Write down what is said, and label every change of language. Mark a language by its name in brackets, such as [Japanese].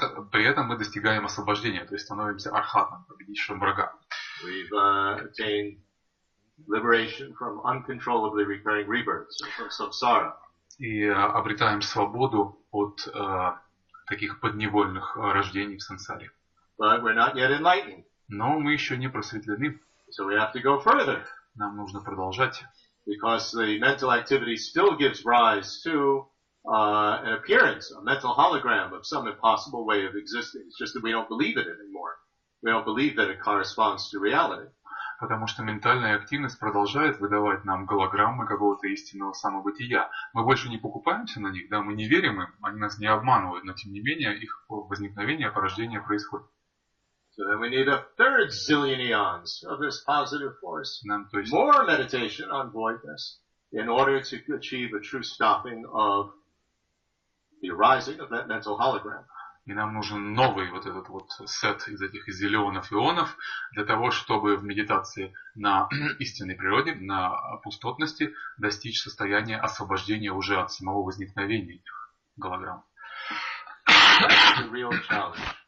[Russian] При этом мы достигаем освобождения, то есть становимся архатом, победившим врага. [English] We've attained liberation from uncontrollably recurring rebirths, from samsara. [Russian] И обретаем свободу от таких подневольных рождений в сансаре. [English] But we're not yet enlightened. [Russian] Но мы еще не просветлены. [English] So we have to go further. [Russian] Нам нужно продолжать. [English] Because the mental activity still gives rise to an appearance, a mental hologram of some impossible way of existing. It's just that we don't believe it anymore. We don't believe that it corresponds to reality. [Russian] Потому что ментальная активность продолжает выдавать нам голограммы какого-то истинного самобытия. Мы больше не покупаемся на них, да, мы не верим им, они нас не обманывают, но тем не менее их возникновение, порождение происходит. [English] So then we need a third zillion eons of this positive force. More meditation on voidness in order to achieve a true stopping of the arising of that mental hologram. [Russian] И нам нужен новый вот этот вот сет из этих зиллионов ионов для того, чтобы в медитации на истинной природе, на пустотности достичь состояния освобождения уже от самого возникновения этих голограмм. [English] That's the real challenge.